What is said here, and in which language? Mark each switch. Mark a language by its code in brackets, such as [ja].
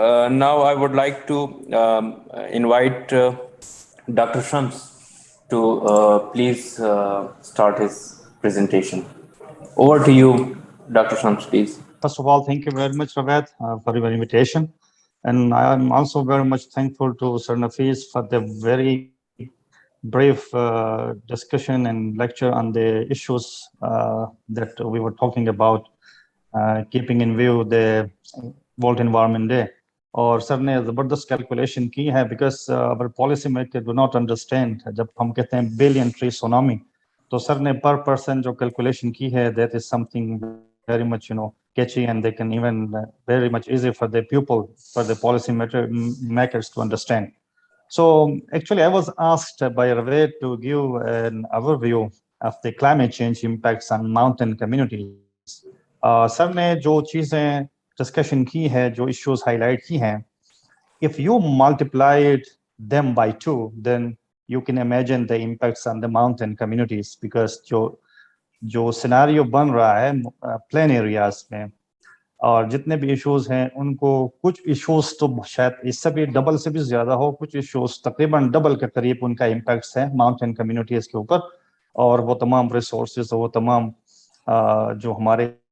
[en] Now I would like to invite doctor Shams to please start his presentation. Over to you, Dr. Shams, please. First of all, thank you very much, Raved, for your invitation. And I am also very much thankful to Sir Nafis for the very brief discussion and lecture on the issues that we were talking about, keeping in view the World Environment Day. [ur] اور سر نے زبردست calculation کی ہے, [en] Because our policy maker do not understand. [ur] جب ہم کہتے ہیں billion tree tsunami, تو سر نے پر پرسن جو کیلکولیشن کی ہے, [en] that is something very much catchy, and they can even very much easy for the people, for the policy makers to understand. So actually I was asked by Raved to give an overview of the climate change impacts on mountain communities. [ur] سر نے جو چیزیں discussion کی ہے, جو issues high light کی ہیں, [en] if you multiplied them by 2, then you can imagine the impacts on the mountain communities, [ur] because جو scenario بن رہا ہے پلین ایریاز میں, اور جتنے بھی ایشوز ہیں ان کو, کچھ ایشوز تو شاید اس سے بھی ڈبل سے بھی زیادہ ہو, کچھ ایشوز تقریباً ڈبل کے قریب ان کا امپیکٹس ہیں ماؤنٹین کمیونٹیز کے اوپر. اور وہ تمام ریسورسز, وہ تمام جو ہمارے